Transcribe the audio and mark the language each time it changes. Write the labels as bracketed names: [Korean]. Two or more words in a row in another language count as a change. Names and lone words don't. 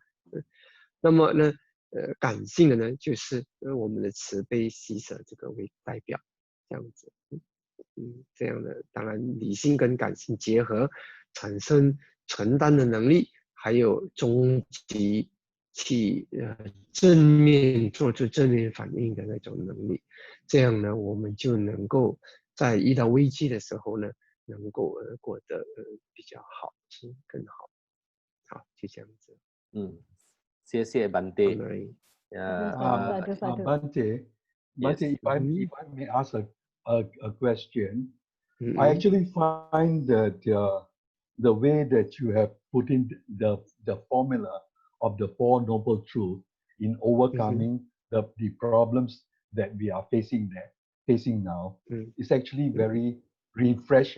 [Chinese] 那么呢，感性的呢，就是我们的慈悲喜舍这个为代表，这样子，这样的，当然理性跟感性结合，产生承担的能力，还有终极去正面做出正面反应的那种能力，这样呢，我们就能够在遇到危机的时候呢，能够过得比较好，更好，好，就这样子。谢谢 Bante. [English] Honoring. Bante, Yes. if I may ask a question, Mm-hmm. I actually find that the way that you have put in the formula of the Four Noble Truths in overcoming the problems that we are facing now is actually very refreshing.